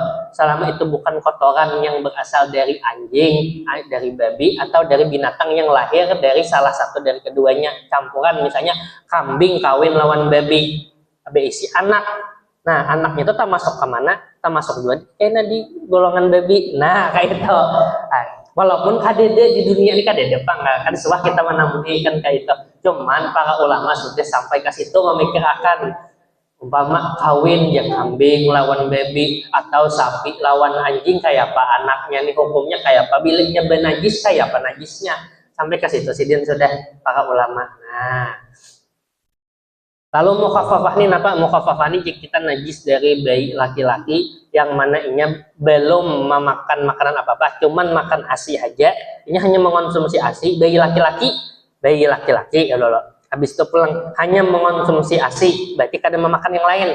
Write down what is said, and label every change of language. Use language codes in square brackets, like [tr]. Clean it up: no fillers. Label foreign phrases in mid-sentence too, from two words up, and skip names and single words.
[id] Selama itu bukan kotoran yang berasal dari anjing, dari babi, atau dari binatang yang lahir dari salah satu dari keduanya, campuran misalnya kambing kawin lawan babi, isi anak. Nah, anaknya itu termasuk kemana? Termasuk juga di golongan babi. Nah, kayak itu. Walaupun kadede di dunia ini kadede apa enggak kan suah kita menemui kan kayak itu. Cuman para ulama sudah sampai ke situ memikirkan umpama kawin ya kambing lawan babi atau sapi lawan anjing kayak apa anaknya nih hukumnya kayak apa, bilanya benajis kayak apa najisnya, sampai ke situ sidin sudah para ulama. Nah, Lalu mukhaffafah ini apa? Mukhaffafah ini jika kita najis dari bayi laki-laki yang mana inya belum memakan makanan apa-apa, cuman makan ASI aja, ini hanya mengonsumsi ASI. Bayi laki-laki ya loh. Habis itu pulang hanya mengonsumsi ASI, berarti kada memakan yang lain.